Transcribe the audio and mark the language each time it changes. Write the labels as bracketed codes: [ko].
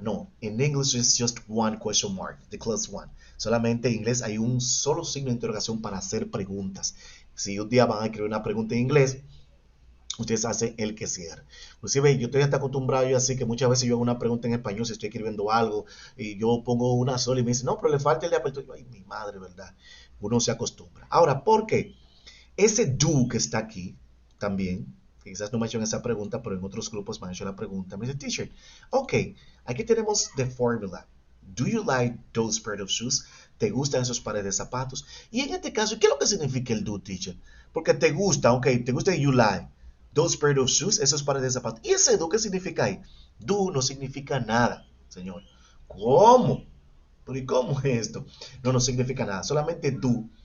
[en] No, en English it's just one question mark, the closed one. [es] Solamente en inglés hay un solo signo de interrogación para hacer preguntas. Si un día van a escribir una pregunta en inglés, ustedes hacen el que cierra. Inclusive yo estoy hasta acostumbrado yo así que muchas veces yo hago una pregunta en español si estoy escribiendo algo y yo pongo una sola y me dicen, no, pero le falta el de apertura. Ay, mi madre, ¿verdad? Uno se acostumbra. Ahora, ¿por qué? Ese do que está aquí también, que quizás no me han hecho esa pregunta, pero en otros grupos me han hecho la pregunta. Me dice, teacher, ok, aquí tenemos the formula. [en] Do you like those pair of shoes? [es] ¿Te gustan esos pares de zapatos? Y en este caso, ¿qué es lo que significa el do, teacher? Porque te gusta, ok, te gusta [en] you like. Those pair of shoes, [es] esos pares de zapatos. ¿Y ese do qué significa ahí? Do no significa nada, señor. ¿Cómo? ¿Pero y cómo es esto? No significa nada. Solamente do.